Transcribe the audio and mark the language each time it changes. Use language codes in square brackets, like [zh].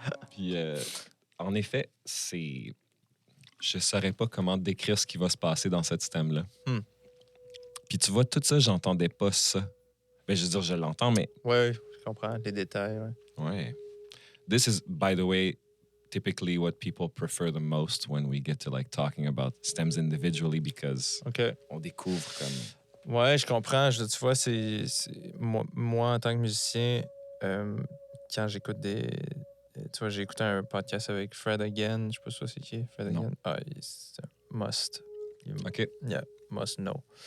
[fr] Puis, en effet, c'est... Je saurais pas comment décrire ce qui va se passer dans cette stem-là. Puis tu vois, tout ça, j'entendais pas ça. Ben, je veux dire, je l'entends, mais... Ouais, je comprends les détails. Ouais. Ouais. [en] This is, by the way, typically what people prefer the most when we get to, like, talking about stems individually because [fr] OK. on découvre comme... Ouais, je comprends. Tu vois, moi, en tant que musicien, quand j'écoute tu vois, j'ai écouté un podcast avec Fred Again. Je sais pas si c'est qui, Fred Non. Again. Ah, c'est un must. OK. [en] Yeah, must know.